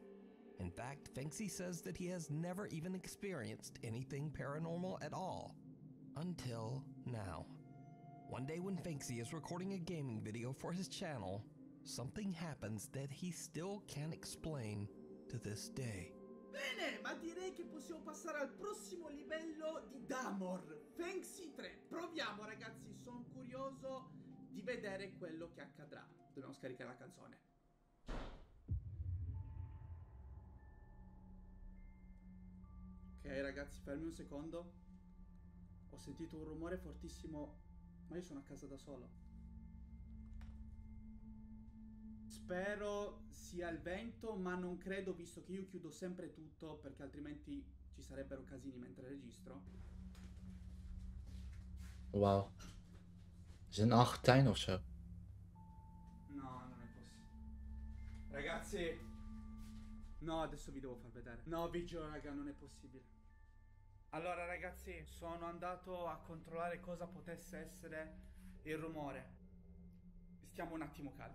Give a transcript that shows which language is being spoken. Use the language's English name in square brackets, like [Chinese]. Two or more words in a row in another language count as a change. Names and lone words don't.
[English] In fact, Fanksy says that he has never even experienced anything paranormal at all. Until now. One day when Fanksy is recording a gaming video for his channel, something happens that he still can't explain to this day. [Italian] Bene, ma direi che possiamo passare al prossimo livello di Damor, Fanksy 3. Proviamo ragazzi, sono curioso di vedere quello che accadrà. Dobbiamo scaricare la canzone. Ok ragazzi, fermi un secondo. Ho sentito un rumore fortissimo, ma io sono a casa da solo. Spero sia il vento, ma non credo, visto che io chiudo sempre tutto, perché altrimenti ci sarebbero casini mentre registro. [Dutch] Wauw. Is het een Argentijn of zo? [Italian] No, non è possibile. Ragazzi, no, adesso vi devo far vedere. No, vi giuro raga, non è possibile. Allora ragazzi, sono andato a controllare cosa potesse essere il rumore. Stiamo un attimo calmi.